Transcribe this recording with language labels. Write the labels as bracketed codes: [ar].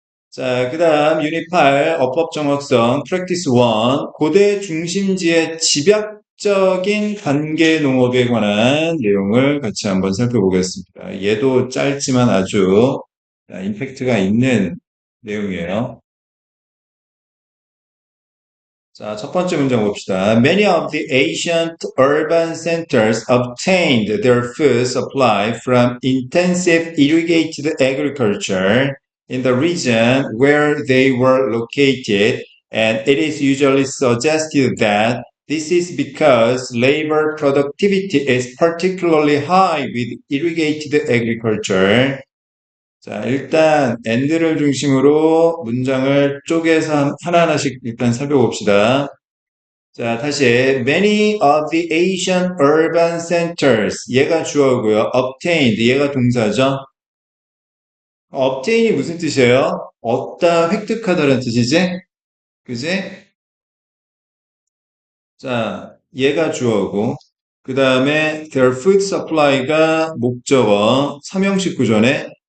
[ko] 자, 그 다음 유닛 8 어법 정확성 프랙티스 1 고대 중심지의 집약적인 관계 농업에 관한 내용을 같이 한번 살펴보겠습니다. 얘도 짧지만 아주 임팩트가 있는 내용이에요. 자, 첫 번째 문장 봅시다. [en] Many of the ancient urban centers obtained their food supply from intensive irrigated agriculture in the region where they were located, and it is usually suggested that this is because labor productivity is particularly high with irrigated agriculture. [ko] 자, 일단 and를 중심으로 문장을 쪼개서 하나하나씩 일단 살펴봅시다. 자, 다시 [en] many of the Asian urban centers [ko] 얘가 주어고요. obtained 얘가 동사죠. obtain이 무슨 뜻이에요? 얻다, 획득하다라는 뜻이지? 그지? 자, 얘가 주어고 그 다음에 [en] their food supply [ko] 가 목적어 삼형식 구조네.